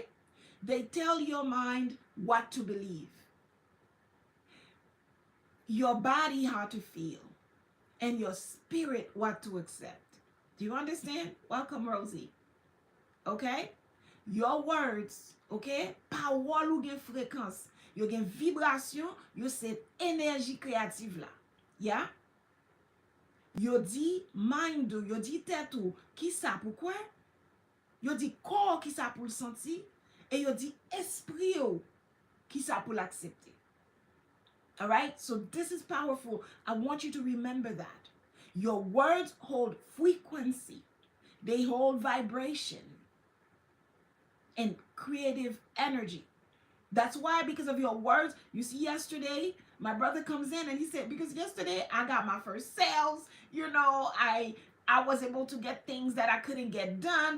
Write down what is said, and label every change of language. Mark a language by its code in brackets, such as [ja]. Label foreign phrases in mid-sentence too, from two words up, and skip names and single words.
[en] They tell your mind what to believe, your body how to feel, and your spirit what to accept. Do you understand? Welcome, Rosie. Okay? Your words, okay? [ht] Parole ou gen fréquence, yo gen vibration, yo se énergie créative là. Yeah? Yo di mind ou, yo di tête ou, ki sa pou kwen? Yo di corps ki sa pou le senti, et yo di esprit ou, ki sa pou l'accepter. [en] All right? So this is powerful. I want you to remember that. Your words hold frequency. They hold vibration and creative energy. That's why, because of your words, you see, yesterday, my brother comes in and he said, because yesterday I got my first sales, I was able to get things that I couldn't get done.